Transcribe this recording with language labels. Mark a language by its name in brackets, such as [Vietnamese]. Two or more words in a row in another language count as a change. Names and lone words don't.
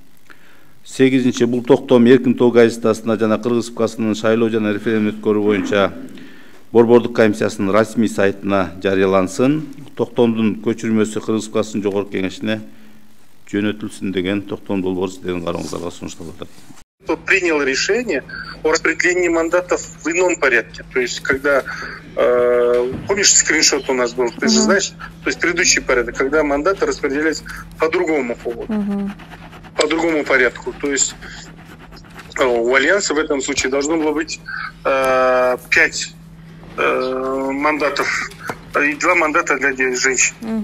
[Kyrgyz] 8-нчи бул токтом Эркин Тоо газетасына жана Кыргыз Республикасынын шайлоо жана референдум өткөрүү боюнча Борбордук комиссиясынын расмий сайтына жарыялансын. Токтомдун көчүрмөсү Кыргыз Республикасынын Жогорку Кеңешине жөнөтүлсүн деген токтом долбоор сиздердин карооңуздарга сунушталып атат. [Russian] Принял решение о распределении мандатов в ином порядке. То есть, когда, помнишь, скриншот у нас был, ты же знаешь, то есть предыдущий порядок, когда мандаты распределялись по другому поводу, по другому порядку. То есть у Альянса в этом случае должно было быть 5 мандатов и 2 мандата для женщин.